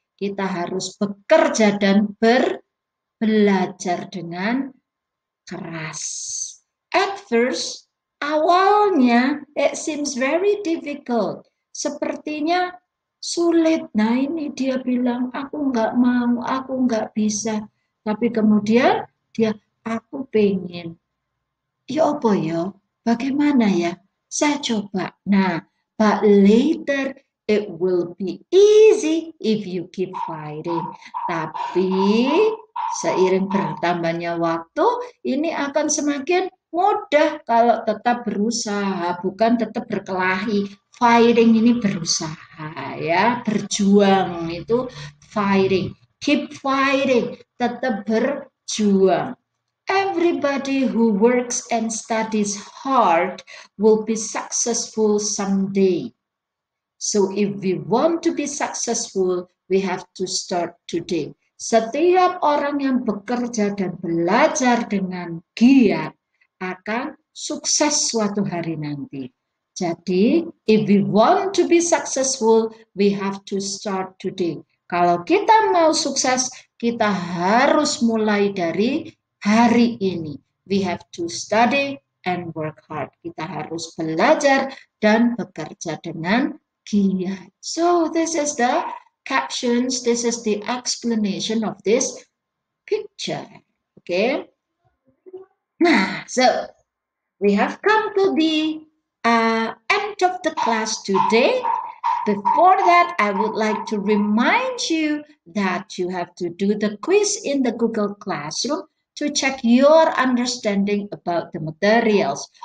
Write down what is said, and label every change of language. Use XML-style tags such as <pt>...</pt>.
<id>Kita harus bekerja dan belajar dengan keras.</id> <en>At first,</en> <id>awalnya</id> <en>it seems very difficult.</en> <id>Sepertinya sulit. Nah ini dia bilang, aku nggak mau, aku nggak bisa. Tapi kemudian dia, aku pengen. Ya apa ya? Bagaimana ya? Saya coba.</id> <en>Nah, but later it will be easy if you keep fighting.</en> <id>Tapi seiring bertambahnya waktu, ini akan semakin mudah kalau tetap berusaha, bukan tetap berkelahi. Fighting ini berusaha ya, berjuang itu fighting.</id> <en>Keep fighting,</en> <id>tetap berjuang.</id> <en>Everybody who works and studies hard will be successful someday. So if we want to be successful, we have to start today.</en> <id>Setiap orang yang bekerja dan belajar dengan giat akan sukses suatu hari nanti.</id> <en>Jadi, if we want to be successful, we have to start today.</en> <id>Kalau kita mau sukses, kita harus mulai dari hari ini.</id> <en>We have to study and work hard.</en> <id>Kita harus belajar dan bekerja dengan giat.</id> <en>So this is the captions, this is the explanation of this picture. Okay. Nah, so we have come to the end of the class today. Before that, I would like to remind you that you have to do the quiz in the Google Classroom to check your understanding about the materials.</en>